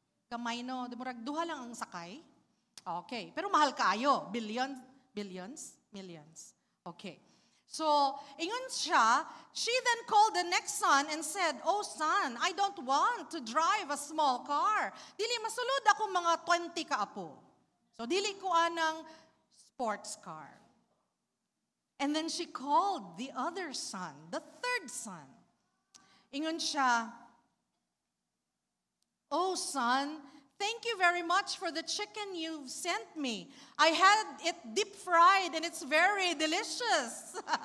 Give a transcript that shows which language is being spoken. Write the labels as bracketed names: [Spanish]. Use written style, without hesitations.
[Cebuano] Gamay no, di ba duha lang ang sakay? Okay, pero mahal kaayo, billions, millions. Okay. [English] So, ingon siya, she then called the next son and said, "Oh son, I don't want to drive a small car. [Cebuano] Dili masulod ako mga 20 ka apo. So, dili ko anang sports car." [English] And then she called the other son, the third son. Ingon siya, "Oh son, thank you very much for the chicken you've sent me. I had it deep fried and it's very delicious."